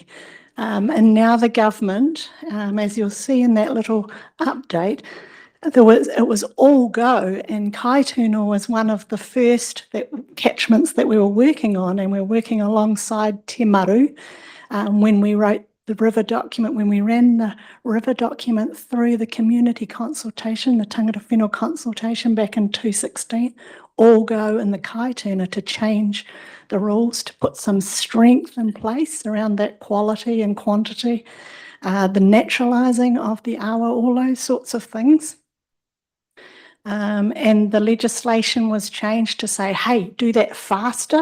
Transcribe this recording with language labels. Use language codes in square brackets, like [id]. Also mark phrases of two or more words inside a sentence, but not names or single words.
[en] And now the government, as you'll see in that little update, it was all go, and Kaituna was one of the first catchments that we were working on, and we're working alongside Te Maru when we wrote the river document, when we ran the river document through the community consultation, the [mi] tangata whenua [en] consultation back in 2016, all go in the Kaituna to change the rules, to put some strength in place around that quality and quantity, the naturalising of the awa, all those sorts of things. And the legislation was changed to say, hey, do that faster.